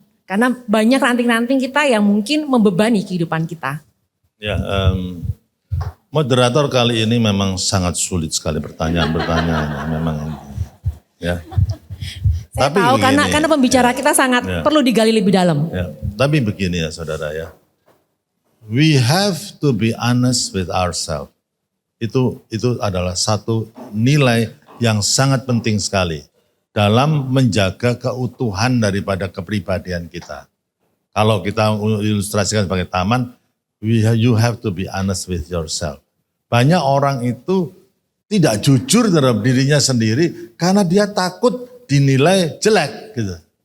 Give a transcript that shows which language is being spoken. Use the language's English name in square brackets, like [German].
[Indonesian] Karena banyak ranting-ranting kita yang mungkin membebani kehidupan kita. Ya, moderator kali ini memang sangat sulit sekali pertanyaan-pertanyaannya. Memang ya. Saya tapi tahu begini, karena pembicara kita sangat perlu digali lebih dalam. Ya, tapi begini ya saudara ya. [English] We have to be honest with ourselves. [Indonesian] Itu adalah satu nilai yang sangat penting sekali. dalam menjaga keutuhan daripada kepribadian kita. Kalau kita ilustrasikan sebagai taman, [English] you have to be honest with yourself. [Indonesian] Banyak orang itu tidak jujur terhadap dirinya sendiri karena dia takut dinilai jelek gitu.